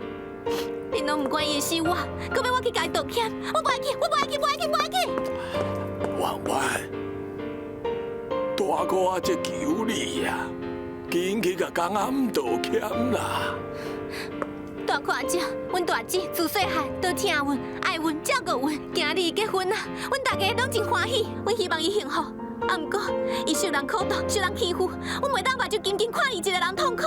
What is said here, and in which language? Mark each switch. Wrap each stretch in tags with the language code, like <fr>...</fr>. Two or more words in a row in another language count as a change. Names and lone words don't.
<nan>你拢唔管伊死我，搁要我去甲伊道歉？我不爱去，我不爱去，不爱去，不爱去！婉婉，大哥啊，这求你呀，紧去甲公阿姆道歉啦！大看姐，阮大姐自细汉都疼阮、爱阮、照顾阮，今日伊结婚啊，阮大家拢真欢喜，阮希望伊幸福。啊，毋过伊受人苦毒、受人欺负，阮袂当目睭紧紧看伊一个人痛苦。</nan>